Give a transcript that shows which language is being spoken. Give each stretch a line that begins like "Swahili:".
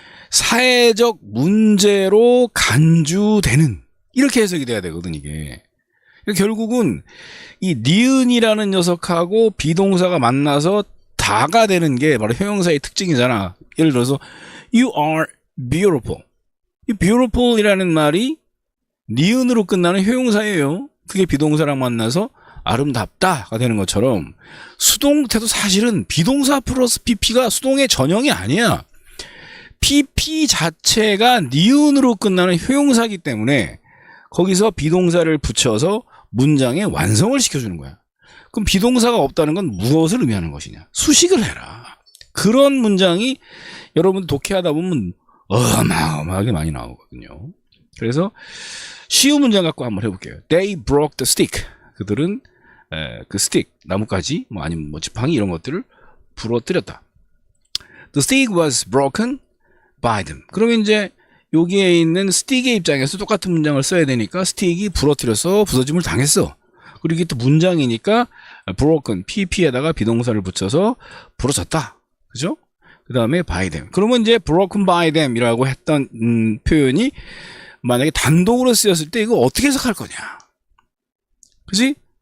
Korean: 사회적 문제로 간주되는 이렇게 해석이 돼야 되거든 이게. 결국은 이 니은이라는 녀석하고 비동사가 만나서 다가 되는 게 바로 형용사의 특징이잖아.
English: 예를 들어서 You are beautiful.
Korean: 이 beautiful이라는 말이 니은으로 끝나는 효용사예요. 그게 비동사랑 만나서 아름답다가 되는 것처럼 수동태도 사실은 비동사 플러스 PP가 수동의 전형이 아니야. PP 자체가 니은으로 끝나는 효용사이기 때문에 거기서 비동사를 붙여서 문장의 완성을 시켜주는 거야. 그럼 비동사가 없다는 건 무엇을 의미하는 것이냐? 수식을 해라. 그런 문장이 여러분 독해하다 보면 어마어마하게 많이 나오거든요. 그래서 쉬운 문장 갖고 한번 해볼게요.
English: They broke the stick.
Korean: 그들은 그 스틱, 나뭇가지, 뭐 아니면 뭐 지팡이 이런 것들을 부러뜨렸다.
English: The stick was broken by them.
Korean: 그러면 이제 여기에 있는 스틱의 입장에서 똑같은 문장을 써야 되니까 스틱이 부러뜨려서 부서짐을 당했어. 그리고 이게 또 문장이니까 broken, pp에다가 비동사를 붙여서 부러졌다. 그죠? 그 다음에
English: by them.
Korean: 그러면 이제
English: broken by them
Korean: 이라고 했던 표현이 만약에 단독으로 쓰였을 때 이거 어떻게 해석할 거냐? 그치?